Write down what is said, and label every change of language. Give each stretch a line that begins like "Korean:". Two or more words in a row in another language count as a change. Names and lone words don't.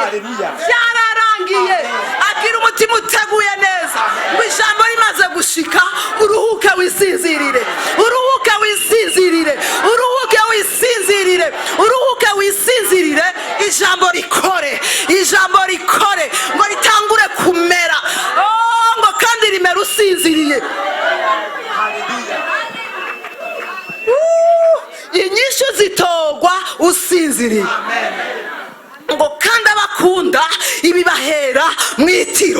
Rundi: Byararangiye. Agira umutima uteguye neza. Ngo ijambo rimaze gushika uruhuke wisinzirire. Uruhuke wisinzirire. Uruhuke wisinzirire. Uruhuke wisinzirire. Ijambo rikore. Ijambo rikore. Ngo ritangure kumera. Ngo kandi rimera usinziriye. Inyishu zitogwa usinziriye. Ngo kandi abakunda ibibahera mwitiro.